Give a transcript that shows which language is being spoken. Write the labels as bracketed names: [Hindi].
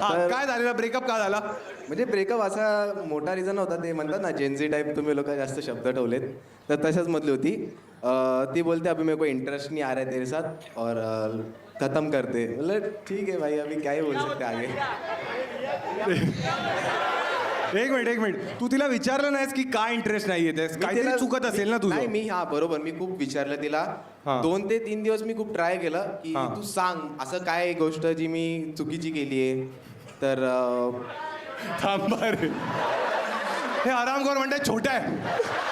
[Marathi] काय झालेलं, ब्रेकअप का झाला? म्हणजे ब्रेकअप असा मोठा रिझन होता. ते म्हणतात ना जेनझी टाईप तुम्ही लोक जास्त शब्द ठेवलेत, तर तशाच मधली होती. [Hindi] ती बोलते अभी मेरे को इंटरेस्ट नहीं आ रहा है तेरे साथ और खत्म करते. बोले ठीक है भाई अभी क्या ही बोल सकते आगे. [Marathi] एक मिनिट, तू तिला विचारलं नाहीस की काय इंटरेस्ट नाहीये ते? काहीतरी चुकत असेल ना नाही तुझं. मी हा बरोबर मी खूप विचारलं तिला. हा. 2 ते 3 दिवस मी खूप ट्राय केलं की हा. तू सांग असं काय गोष्ट जी मी चुकीची केली आहे. तर थांबा रे, हे आरामखोर म्हणते छोटा आहे.